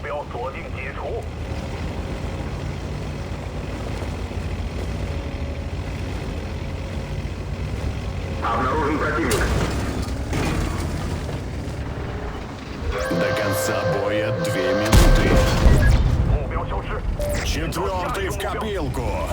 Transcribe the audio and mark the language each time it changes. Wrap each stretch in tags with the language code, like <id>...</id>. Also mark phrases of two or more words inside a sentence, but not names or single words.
<zh>锁定解除。</zh> <ru>Обнаружен противник. До конца боя 2 минуты.</ru> <zh>目标消失。</zh> <ru>Четвертый в копилку.</ru>